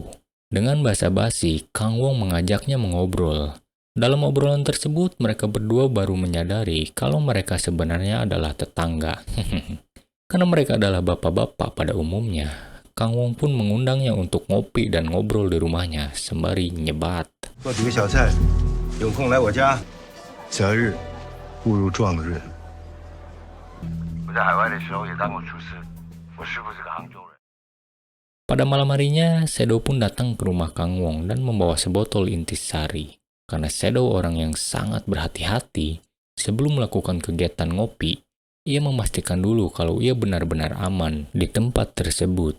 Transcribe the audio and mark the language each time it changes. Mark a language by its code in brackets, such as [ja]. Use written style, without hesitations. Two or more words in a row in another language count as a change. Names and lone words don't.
[id] Dengan basa-basi, Kang Wong mengajaknya mengobrol. Dalam obrolan tersebut, mereka berdua baru menyadari kalau mereka sebenarnya adalah tetangga. Karena mereka adalah bapak-bapak pada umumnya. Kang Wong pun mengundangnya untuk ngopi dan ngobrol di rumahnya sembari nyebat. [zh] 做几个小菜，有空来我家。择日不如撞日。我在海外的时候也当过厨师，我师傅是个杭州人。 [id] Pada malam harinya, Shadow pun datang ke rumah Kang Wong dan membawa sebotol intisari. Karena Shadow orang yang sangat berhati-hati, sebelum melakukan kegiatan ngopi, ia memastikan dulu kalau ia benar-benar aman di tempat tersebut.